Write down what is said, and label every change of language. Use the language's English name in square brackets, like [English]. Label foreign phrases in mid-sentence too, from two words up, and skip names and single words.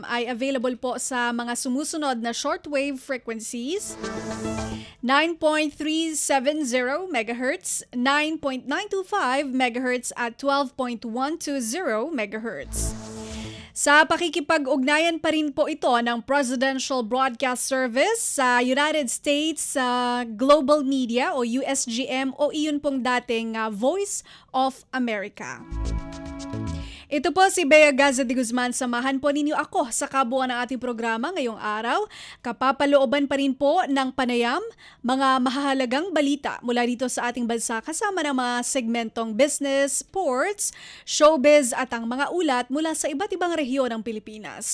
[Filipino] ay available po sa mga sumusunod na [English] shortwave frequencies [Filipino] 9.370 MHz, 9.925 MHz at 12.120 MHz. Sa pakikipag-ugnayan pa rin po ito ng Presidential Broadcast Service sa United States Global Media o USGM o iyon pong dating Voice of America. Ito po si Bea Gaza de Guzman. Samahan po ninyo ako sa kabuuan ng ating programa ngayong araw. Kapapalooban pa rin po ng panayam, mga mahahalagang balita mula dito sa ating bansa kasama ng mga segmentong business, sports, showbiz at ang mga ulat mula sa iba't ibang rehiyon ng Pilipinas.